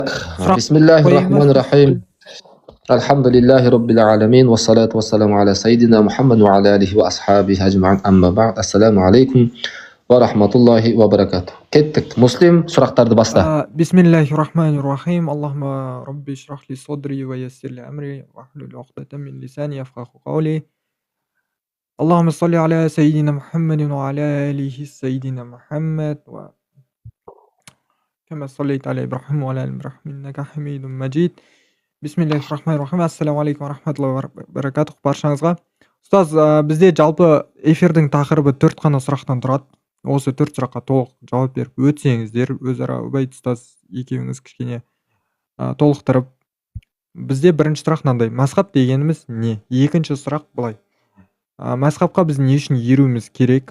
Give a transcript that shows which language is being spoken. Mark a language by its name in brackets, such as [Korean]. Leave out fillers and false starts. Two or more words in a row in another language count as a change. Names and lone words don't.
[Kazakh] Сұрақ қойайын ба? [Arabic] بسم الله الرحمن الرحيم. الحمد لله رب العالمين. والصلاة والسلام على سيدنا محمد وعلى آله وأصحابه أجمعين. أما بعد. السلام عليكم ورحمة الله وبركاته. [Kazakh] Kеттік. Муслим, сұрақтарды баста. [Arabic] بسم الله الرحمن الرحيم. اللهم رب اشرح لي صدري ويسر لي أمري واحلل عقدة من لساني يفقهوا قولي. اللهم صل على سيدنا محمد وعلى آله سيدنا محمد وكما صليت على إبراهيم وعلى آل إبراهيم إنك حميد مجيد. بسم الله الرحمن الرحيم. السلام عليكم ورحمة الله وبركاته баршаңызға. [Kazakh] Ұстаз, бізде жалпы эфирдің тақырыбы 4 қана сұрақтан тұрады. Осы 4 сұраққа толық жауап беріп өтсеңіздер, өзара Убайд ұстаз екеуіңіз кішкене толықтырып. Бізде бірінші сұрақ мынандай: мазхаб дегеніміз не? Екінші сұрақ былай: мазхабқа біз не үшін еруіміз керек?